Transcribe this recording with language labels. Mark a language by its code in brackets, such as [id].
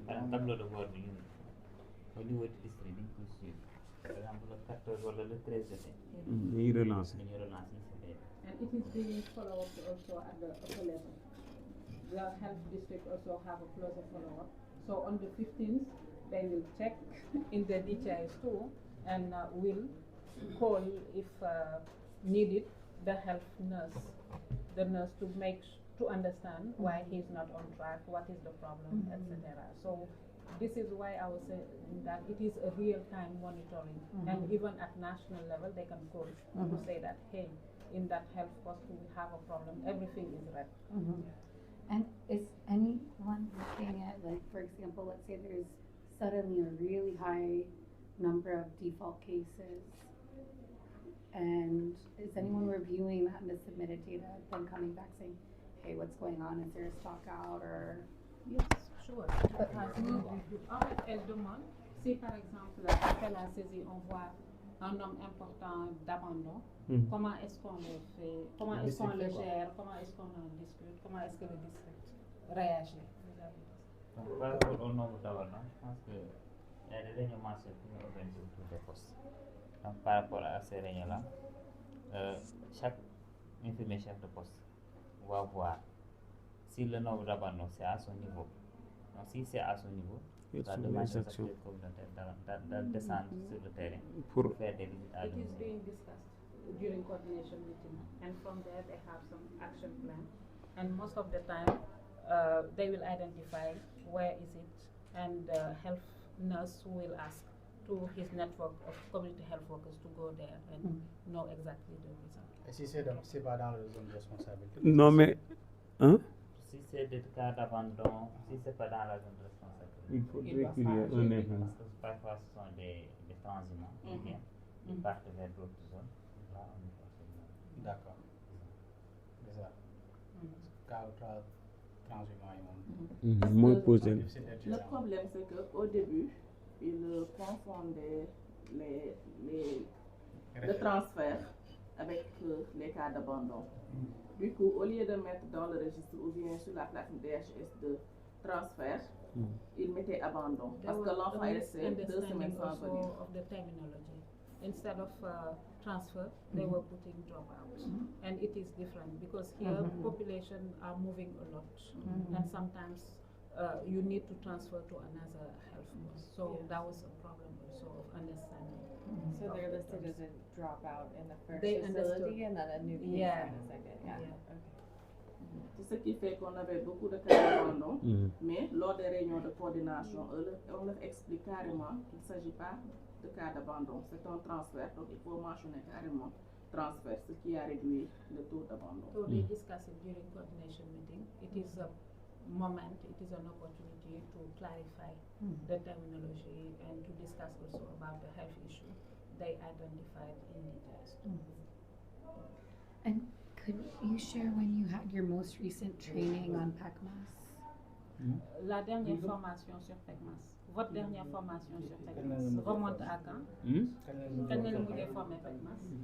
[fr] Tableau de bord bi au niveau du district [wo] dañ koy [fr] suivre par exemple le 14 [wo] wala [fr] le 13 [wo] jotee. dañuy relancer. [en] And it is being followed also at the upper level. The health district also have a closer follow-up. So on the 15th, they will check in the DHIS too and will call if needed the health nurse the nurse to understand why he's not on track, what is the problem, etc. So this is why I was saying that it is a real-time monitoring, and even at national level, they can call to say that, hey, in that health post we have a problem, everything is red. And is anyone looking at, like, for example, let's say there's suddenly a really high number of default cases, and is anyone reviewing that in the submitted data, then coming back saying, hey, what's going on, is there a stock out, or? Yes, sure. [fr] En fait, elle demande si par exemple après la saisie on voit un nombre important d'abandon, comment est-ce qu'on le fait, comment est-ce qu'on le gère, comment est-ce qu'on en discute, comment est-ce que le district réagit vis-à-vis de ça. Par rapport au nombre d'abandons, je pense que il y a des réunions mensuelles qui sont organisées autour des postes. Donc par rapport à ces réunions-là, chaque infirmier chef de poste va voir si le nombre d'abandons c'est à son niveau. Donc si c'est à son niveau, il va demander aux acteurs communautaires de descendre sur le terrain pour faire des visites à [en] It is [fr] domicile. [en] being discussed during coordination meeting, and from there they have some action plan, and most of the time they will identify where is it, and the health nurse will ask to his network of community health workers to go there and know exactly the result. [fr] Et si c'est pas dans la zone de responsabilité? Non, mais. Hein? Si c'est des cas d'abandon, si c'est pas dans la zone de responsabilité, Il faudrait qu'il y ait un événement. parce que parfois ce sont des transhumants qui viennent, ils partent vers d'autres zones. Là, on est forcément. D'accord. C'est ça. Cas transhumant [wo] yi moom. Mooy posé. [fr] Le problème, c'est qu'au début, ils confondaient le transfert avec les cas d'abandon. Du coup, au lieu de mettre dans le registre ou bien sur la plateforme DHS de transfert, ils mettaient abandon. Parce que l'enfant est resté 2 semaines sans venir. [en] Of the terminology. Instead of transfer, they were putting dropout. And it is different because here population are moving a lot. And sometimes you need to transfer to another health post. So that was a problem also of understanding. So they're listed as a dropout in the first They facility understood. and then a new case Yeah. in the second. Yeah. Yeah. Okay. [fr] C'est ce qui fait qu'on avait beaucoup de cas d'abandon, mais lors des réunions de coordination, on leur explique carrément qu'il ne s'agit pas de cas d'abandon, c'est un transfert, donc il faut mentionner carrément transfert, ce qui a réduit le taux d'abandon. [en] So they discuss it during coordination meeting. It is a moment, it is an opportunity to clarify the terminology and to discuss also about the health issue they identified in details. And could you share when you had your most recent training on PACMAS? [fr] La dernière formation sur PECMAS, votre dernière formation sur PECMAS remonte à quand? Quand est-ce que vous avez formé PECMAS?